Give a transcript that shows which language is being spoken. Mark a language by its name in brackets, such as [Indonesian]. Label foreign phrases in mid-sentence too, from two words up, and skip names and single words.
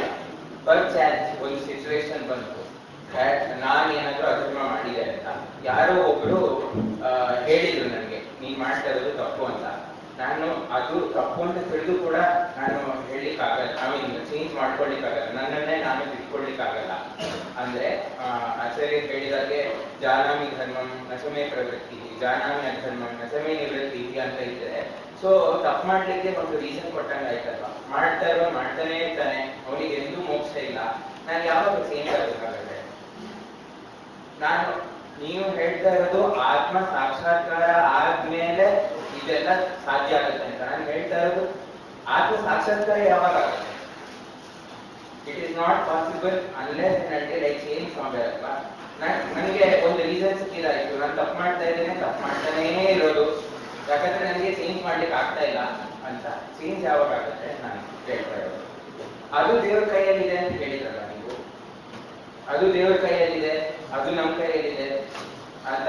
[English] per chance [Kannada] ಒಂದು ಸಿಚುವೇಶನ್ ಬಂತು, ನಾನು ಏನಾದ್ರೂ ಅಕ್ರಮ ಮಾಡಿದೆ ಅಂತ ಯಾರೋ ಒಬ್ರು ಹೇಳಿದ್ರು ನನಗೆ, ನೀನ್ ಮಾಡ್ತಾ ಇರೋದು ತಪ್ಪು ಅಂತ. ನಾನು ಅದು ತಪ್ಪು ಅಂತ ತಿಳಿದು ಕೂಡ ನಾನು ಹೇಳಲಿಕ್ಕಾಗಲ್ಲ, ಚೇಂಜ್ ಮಾಡ್ಕೊಳ್ಲಿಕ್ಕಾಗಲ್ಲ, ನನ್ನನ್ನೇ ನಾನು ತಿಳ್ಕೊಳ್ಲಿಕ್ಕಾಗಲ್ಲ. ಅಂದ್ರೆ [English] as a [Kannada] ಆಚಾರ್ಯ ಹೇಳಿದಾಗೆ [Sanskrit] ಜಾನಾಮಿ ಧರ್ಮಂ ನಸಮೇ ಪ್ರವೃತ್ತಿ, ಜಾನಾಮಿ ಅಧರ್ಮಂ ನಸಮೇ ನಿವೃತ್ತಿ [Kannada] ಅಂತ ಇದ್ರೆ, ಸೊ ತಪ್ಪು ಮಾಡ್ಲಿಕ್ಕೆ ಒಂದು ರೀಸನ್ ಕೊಟ್ಟಂಗ ಆಯ್ತಲ್ವ. ಮಾಡ್ತಾನೆ ಇರ್ತಾನೆ, ಅವನಿಗೆ ಎಂದೂ ಮೋಕ್ಷ ಇಲ್ಲ, ನಾನು ಯಾವಾಗ ಚೇಂಜ್ ಆಗಬೇಕಾಗತ್ತೆ? ನೀವು ಹೇಳ್ತಾ ಇರೋದು ಆತ್ಮ ಸಾಕ್ಷಾತ್ಕಾರ ಆದ್ಮೇಲೆ ಇದೆಲ್ಲ ಸಾಧ್ಯ ಆಗುತ್ತೆ ಅಂತ. ನಾನು ಹೇಳ್ತಾ ಇರೋದು ಆತ್ಮ ಸಾಕ್ಷಾತ್ಕಾರ ಯಾವಾಗ ಆಗುತ್ತೆ? [English] it is not possible unless and until I change ಮಾಡ್ಬೇಕಲ್ಲ. [Kannada] ನನಗೆ ಒಂದು ರೀಸನ್ ಸಿಕ್ಕಿದಾಯ್ತು, ನಾನು ತಪ್ಪು ಮಾಡ್ತಾ ಇದ್ದೇನೆ, ತಪ್ಪು ಮಾಡ್ತಾನೇ ಇರೋದು, ಯಾಕಂದ್ರೆ ನನಗೆ ಚೇಂಜ್ ಮಾಡ್ಲಿಕ್ಕೆ ಆಗ್ತಾ ಇಲ್ಲ ಅಂತ. ಚೇಂಜ್ ಯಾವಾಗ ಆಗುತ್ತೆ ನಾನು ಹೇಳ್ತಾ ಇರೋದು. ಅದು ದೇವ್ರ ಕೈಯಲ್ಲಿದೆ ಅಂತ ಹೇಳಿದ್ರಲ್ಲ ನೀವು, ಅದು ದೇವ್ರ ಕೈಯಲ್ಲಿದೆ, ಅದು ನಮ್ಮ ಕೈಯಲ್ಲಿದೆ ಅಂತ.